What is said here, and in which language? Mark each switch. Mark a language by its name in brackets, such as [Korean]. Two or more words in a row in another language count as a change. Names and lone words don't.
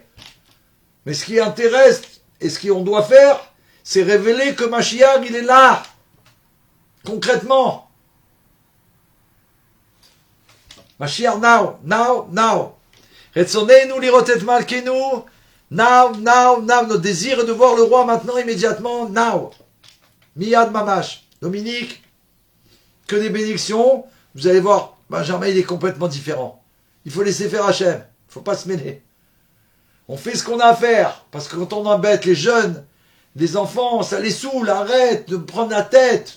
[French] Mais ce qui intéresse et ce qu'on doit faire, c'est révéler que Mashiach, il est là. Concrètement. [English] Mashiach, now. [Hebrew] רצוננו לראות את מלכנו. [English] Now. [French] Notre désir est de voir le roi maintenant, immédiatement, [English] now. [Hebrew] מיד ממש. [French] Dominique, que des bénédictions. Vous allez voir, Benjamin, il est complètement différent. Il faut laisser faire Hachem. Il ne faut pas se mêler. On fait ce qu'on a à faire. Parce que quand on embête les jeunes, les enfants, ça les saoule. Arrête de prendre la tête.